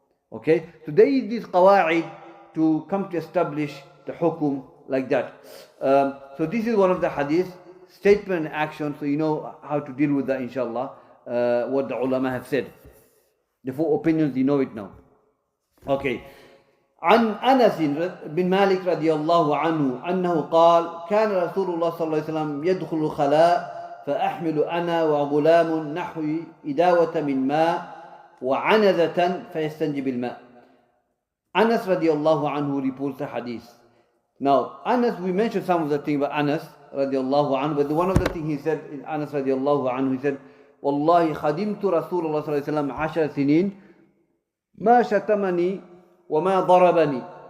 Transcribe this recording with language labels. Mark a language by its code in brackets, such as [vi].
[en] Okay, so there is this qawa'id to come to establish the hukum like that. So this is one of the hadith, statement and action, so you know how to deal with that inshallah, what the ulama have said. The 4 opinions, you know it now. Okay. [ar] عن أنس بن مالك رضي الله عنه أنه قال كان رسول الله صلى الله عليه وسلم يدخل الخلاء فأحمل أنا وغلام نحو إداوة من ماء وعنزة فيستنجي بالماء. [en] Anas radiallahu anhu reports the hadith. Now, Anas, we mentioned some of the things about Anas radiallahu anhu, but one of the things he said in Anas radiallahu anhu, he said, [ar] والله خدمت رسول الله صلى الله عليه وسلم 10 سنين ما شتمني وما ضربني.